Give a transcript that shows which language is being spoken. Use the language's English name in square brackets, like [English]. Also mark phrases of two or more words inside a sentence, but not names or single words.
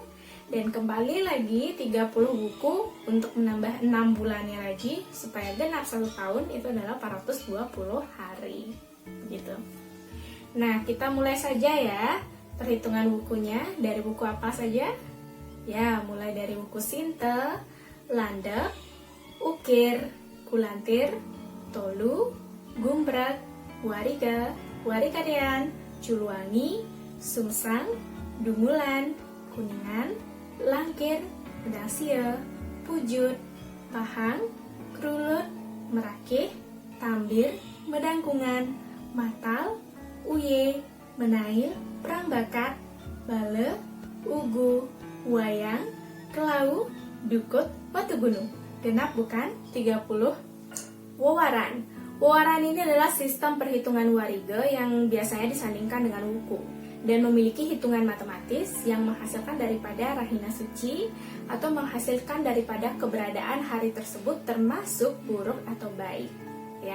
[Indonesian] Dan kembali lagi 30 wuku untuk menambah 6 bulannya lagi, supaya genap 1 tahun itu adalah 420 hari. Gitu. Nah, kita mulai saja ya perhitungan wukunya. Dari wuku apa saja? Ya, mulai dari wuku Sinta, Landap, Ukir, Kulantir, Tolu, Gumbrak, Wariga, Warikadean, Culuwangi, Sumsang, Dungulan, Kuningan, Langkir, Medangsia, Pujut, Pahang, Krulut, Merakih, Tambir, Medangkungan, Matal, Uye, Menail, Prangbakat, Bale, Ugu, Wayang, Kelau, Dukut, Watugunung. Genap bukan? 30 Wewaran. Wewaran ini adalah sistem perhitungan Wariga yang biasanya disandingkan dengan wuku dan memiliki hitungan matematis yang menghasilkan daripada rahina suci atau menghasilkan daripada keberadaan hari tersebut termasuk buruk atau baik, ya.